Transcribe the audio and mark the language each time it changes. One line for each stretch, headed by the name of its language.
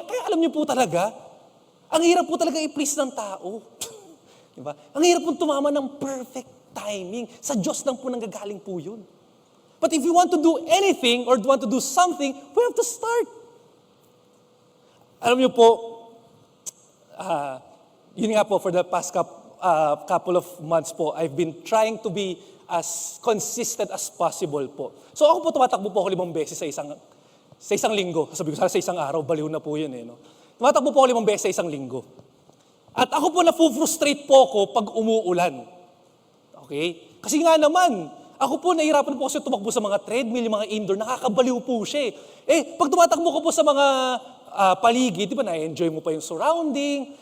Filipino: Kaya alam niyo po talaga, ang hirap po talaga i-please ng tao. Diba? Ang hirap po tumama ng perfect timing. Sa Diyos lang po nanggagaling po yun.
English: But if you want to do anything or want to do something, we have to start.
Filipino: Alam niyo po, yun nga po,
English: for the past couple of months po, I've been trying to be as consistent as possible po.
Filipino: So ako po tumatakbo po ako 5 beses sa isang linggo. Sabi ko, sa isang araw, baliw na po yun eh. No? Tumatakbo po ako 5 beses sa isang linggo. At ako po na-frustrate po ako pag umuulan. Okay? Kasi nga naman, ako po nahihirapan po kasi tumakbo sa mga treadmill, yung mga indoor, nakakabaliw po siya pag tumatakbo ko po sa mga paligid, di ba, na-enjoy mo pa yung surrounding.